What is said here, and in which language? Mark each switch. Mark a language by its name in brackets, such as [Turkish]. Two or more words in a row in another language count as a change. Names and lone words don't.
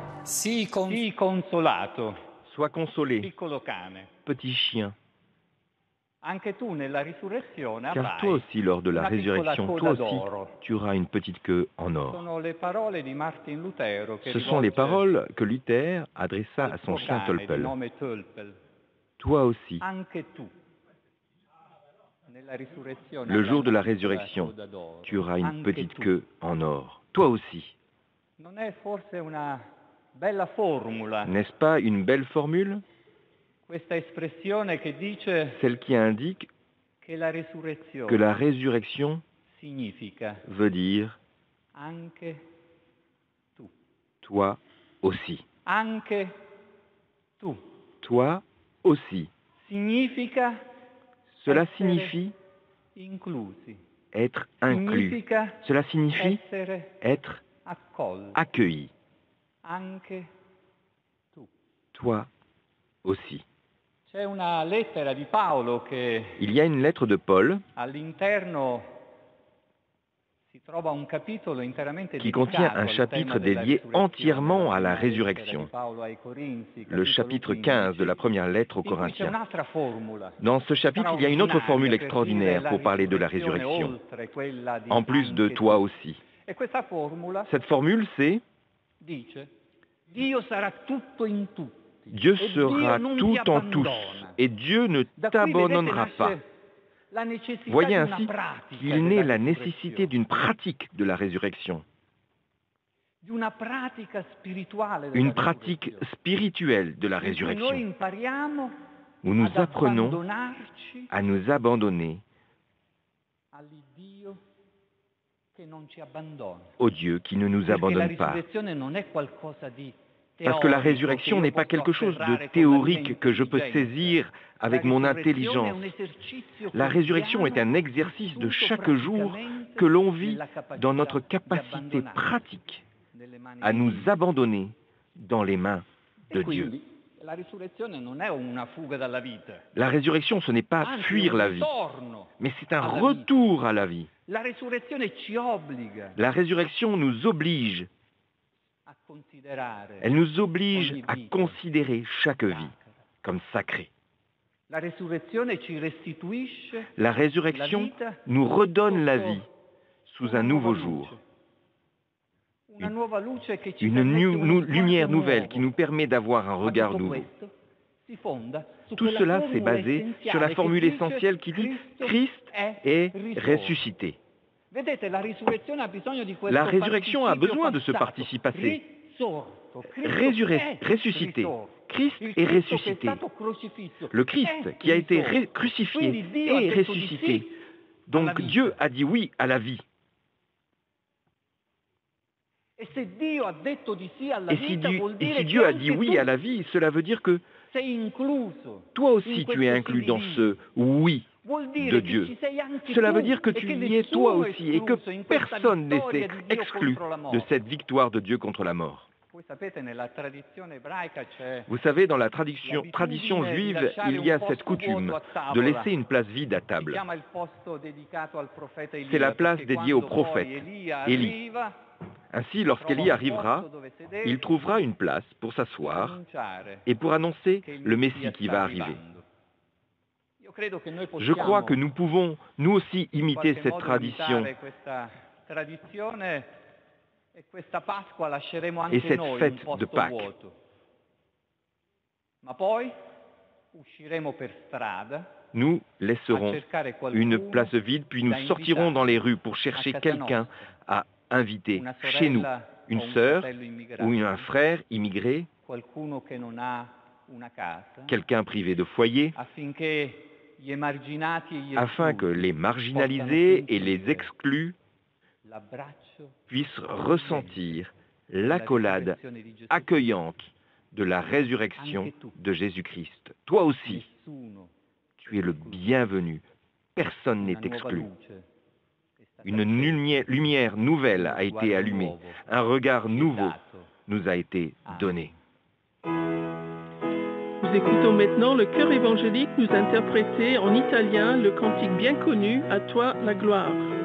[Italian] Sii consolato, [French] Sois consolé, [Italian] piccolo cane. [French] petit chien. [Italian] Anche tu nella risurrezione [French] Car toi [Italian] avrai [French] aussi, lors de la [Italian] una piccola [French] résurrection, [Italian] coda [French] toi aussi, [Italian] d'oro. [French] tu auras une petite queue en or. [Italian] Sono le parole di Martin Lutero che [French] Ce sont les [Italian] rivolge [French] paroles que Luther adressa [Italian] al [French] à son [Italian] suo [French] chien [Italian] cane di Tölpel. nome Tölpel. [French] Toi aussi, [Italian] Anche tu nella risurrezione [French] le [Italian] avrai [French] jour de [Italian] una [French] la [Italian] piccola [French] résurrection, [Italian] coda d'oro. [French] tu auras une [Italian] Anche [French] petite [Italian] tu. [French] queue en or. Toi aussi. [Italian] Non è forse una bella formula [French] N'est-ce pas une belle formule? [Italian] questa espressione che dice [French] Celle qui indique [Italian] che la risurrezione [French] que la résurrection [Italian] significa [French] veut dire [Italian] anche tu. [French] toi aussi. [Italian] Anche tu. [French] Toi aussi. [Italian] Significa [French] Cela [Italian] essere [French] signifie [Italian] inclusi. [French] être inclus. [Italian] Significa [French] Cela signifie [Italian] essere [French] être [Italian] accolti. [French] accueilli. [Italian] Anche tu. [French] Toi aussi. [Italian] C'è una lettera di Paolo che [French] Il y a une lettre de Paul [Italian] all'interno si trova un capitolo interamente [French] qui contient [Italian] dedicato [French] un [Italian] al [French] chapitre [Italian] tema della [French] dédié [Italian] risurrezione, [French] entièrement à la [Italian] prima lettera [French] résurrection. [Italian] di Paolo ai Corinzi, [French] Le [Italian] capitolo [French] chapitre 15, 15 de la première lettre aux [Italian] in cui c'è [French] Corinthiens. [Italian] un'altra formula [French] Dans ce chapitre, il y a une autre formule [Italian] straordinaria per [French] extraordinaire [Italian] dire [French] pour parler de la [Italian] risurrezione [French] résurrection, [Italian] oltre quella di [French] en plus de [Italian] anche [French] toi [Italian] tu. [French] aussi. [Italian] E questa formula [French] Cette formule, c'est [Italian] dice: Dio sarà tutto in tutti. [French] Dieu [Italian] e [French] sera [Italian] Dio non [French] tout [Italian] ti [French] en tous, [Italian] abbandona. [French] et Dieu ne [Italian] Da qui, vedete, [French] t'abandonnera [Italian] nasce [French] pas. [Italian] la necessità [French] Voyez [Italian] di una [French] ainsi [Italian] pratica [French] qu'il naît [Italian] della [French] la [Italian] risurrezione. [French] nécessité d'une pratique de la résurrection, [Italian] Di una pratica spirituale della [French] une pratique [Italian] risurrezione, [French] spirituelle de la [Italian] in cui noi [French] résurrection, [Italian] impariamo [French] où nous [Italian] ad [French] apprenons [Italian] abbandonarci [French] à nous abandonner [Italian] all'Iddio che non ci abbandona. [French] au Dieu qui ne nous [Italian] Perché la [French] abandonne pas. [Italian] risurrezione non è qualcosa di [French] Parce que la [Italian] teorico [French] résurrection [Italian] che [French] n'est [Italian] io [French] pas [Italian] posso [French] quelque chose [Italian] afferrare [French] de [Italian] con la [French] théorique [Italian] mia [French] que je peux [Italian] intelligenza. [French] saisir avec [Italian] La [French] mon [Italian] risurrezione è [French] intelligence. [Italian] un esercizio [French] La résurrection est un [Italian] quotidiano [French] exercice de [Italian] vissuto [French] chaque jour [Italian] praticamente [French] que l'on vit [Italian] nella capacità [French] dans notre [Italian] di [French] capacité [Italian] abbandonarci [French] pratique [Italian] nelle mani [French] à [Italian] di [French] nous [Italian] Dio. [French] abandonner dans les mains de [Italian] E [French] Dieu. [Italian] quindi la risurrezione non è una fuga dalla vita, [French] La résurrection, ce n'est pas [Italian] anzi [French] fuir [Italian] è un [French] la vie, [Italian] ritorno [French] mais c'est un [Italian] alla [French] retour à la vie. [Italian] vita. La risurrezione ci obbliga [French] La résurrection nous oblige, [Italian] a considerare [French] elle nous oblige [Italian] ogni [French] à [Italian] vita [French] considérer chaque vie [Italian] sacra. [French] comme sacrée. [Italian] La risurrezione ci restituisce [French] La [Italian] la [French] résurrection [Italian] vita [French] nous redonne la [Italian] sotto [French] vie sous [Italian] una [French] un [Italian] nuova [French] nouveau [Italian] luce. [French] jour. [Italian] Una nuova luce che ci [French] Une [Italian] permette uno [French] lumière [Italian] sguardo [French] nouvelle [Italian] nuovo. [French] qui nous permet d'avoir un [Italian] Ma [French] regard [Italian] tutto [French] nouveau. [Italian] questo si fonda su [French] Tout [Italian] quella [French] cela, c'est [Italian] formula [French] basé [Italian] essenziale [French] sur la [Italian] che [French] formule [Italian] dice [French] essentielle qui dit [Italian] Cristo [French] Christ est [Italian] risorto. [French] ressuscité. [Italian] Vedete, la risurrezione ha bisogno di questo [French] La résurrection a [Italian] participio [French] besoin de ce [Italian] passato. [French] participe passé. [Italian] Risorto. Cristo è [French] Ressuscité. [Italian] risorto. [French] Christ [Italian] Il [French] est [Italian] Cristo che è [French] ressuscité. [Italian] stato crocifisso [French] Le [Italian] è [French] Christ qui a été [Italian] risorto. [French] crucifié [Italian] Quindi Dio ha [French] est [Italian] detto di [French] ressuscité. [Italian] sì alla [French] Donc [Italian] vita. [French] Dieu a dit oui à la vie. [Italian] E se Dio ha detto di sì alla [French] Et [Italian] vita, vuol dire [French] si [Italian] che [French] Dieu a [Italian] anche [French] dit oui [Italian] tu [French] à la vie, cela veut dire que [Italian] sei incluso [French] toi aussi [Italian] in [French] tu es [Italian] questo [French] inclus [Italian] sì [French] dans [Italian] divino. [French] ce oui [Italian] Vuol dire [French] de [Italian] che [French] Dieu. [Italian] ci sei anche [French] Cela [Italian] tu, [French] veut dire que [Italian] e [French] tu [Italian] che [French] y es toi [Italian] nessuno è [French] aussi et que [Italian] escluso in questa [French] personne n'est [Italian] vittoria di Dio [French] exclu [Italian] contro la [French] de [Italian] morte. [French] cette victoire de Dieu contre la mort. [Italian] Voi sapete, nella tradizione ebraica c'è [French] Vous savez, dans la tradition juive, il y a cette coutume de laisser une place vide à [Italian] si [French] table. [Italian] chiama il posto dedicato al profeta Elia, [French] C'est la place [Italian] perché [French] dédiée au [Italian] quando poi [French] prophète, [Italian] Elia [French] Élie. [Italian] arriva, [French] Ainsi, lorsqu'Élie [Italian] trova un [French] arrivera, [Italian] posto dove sedere [French] il trouvera une place pour [Italian] e [French] s'asseoir [Italian] annunciare [French] et pour annoncer [Italian] che il [French] le [Italian] Messia [French] Messie qui [Italian] sta [French] va arriver. [Italian] arrivando. Io credo che noi [French] Je crois [Italian] possiamo [French] que nous pouvons, nous aussi, [Italian] in [French] imiter [Italian] qualche [French] cette [Italian] modo [French] tradition [Italian] imitare questa tradizione, e questa Pasqua lasceremo [French] et [Italian] anche [French] cette [Italian] noi un [French] fête de [Italian] posto [French] Pâques. [Italian] vuoto. Ma poi usciremo per strada [French] Nous [Italian] a [French] laisserons [Italian] cercare [French] une [Italian] qualcuno [French] place vide, puis nous [Italian] da [French] sortirons dans les rues pour [Italian] a [French] chercher [Italian] casa [French] quelqu'un [Italian] nostra, [French] à inviter [Italian] una [French] chez nous, [Italian] sorella [French] une [Italian] o un [French] sœur [Italian] fratello immigrato, [French] ou un frère immigré, [Italian] qualcuno che non ha una casa, [French] quelqu'un privé de foyer, [Italian] affinché gli emarginati e gli [French] afin que [Italian] esclusi [French] les marginalisés et les [Italian] sentire [French] exclus [Italian] l'abbraccio [French] puissent ressentir [Italian] della [French] l'accolade [Italian] risurrezione di Gesù. [French] accueillante de la résurrection [Italian] Anche tu. [French] de Jésus-Christ. Toi aussi, [Italian] Nessuno [French] tu es le bienvenu. Personne [Italian] una [French] n'est [Italian] nuova [French] exclu. [Italian] luce è stata [French] Une [Italian] accesa, [French] lumière nouvelle [Italian] uno [French] a été [Italian] sguardo [French] allumée. [Italian] nuovo [French] Un regard [Italian] ci è [French] nouveau [Italian] dato. [French] nous a été donné. Nous écoutons maintenant le chœur évangélique nous interpréter en italien le cantique bien connu « À toi la gloire ».